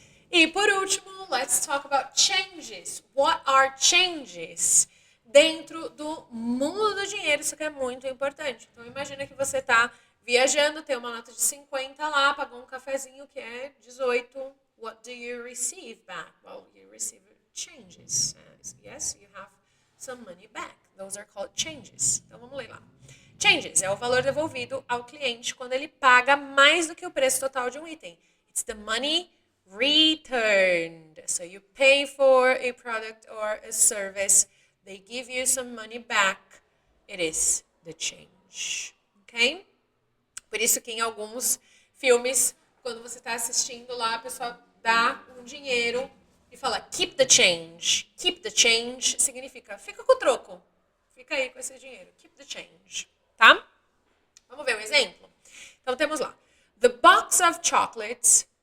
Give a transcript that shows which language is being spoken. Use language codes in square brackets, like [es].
[pt] E por último, [en] let's talk about changes. What are changes? [pt] Dentro do mundo do dinheiro, isso aqui é muito importante. Então, imagina que você está viajando, tem uma nota de 50 lá, pagou um cafezinho que é 18. [en] What do you receive back? Well, you receive changes. Yes, you have some money back. Those are called changes. [pt] Então, vamos ler lá. Changes é o valor devolvido ao cliente quando ele paga mais do que o preço total de um item. [en] It's the money returned. So you pay for a product or a service. They give you some money back. It is the change. Ok? [pt] Por isso que em alguns filmes, quando você está assistindo lá, a pessoa dá um dinheiro e fala [en] keep the change. Keep the change [pt] significa fica com o troco. Fica aí com esse dinheiro. Keep the change. Tá? Vamos ver um exemplo? Então temos lá. [en] The box of chocolates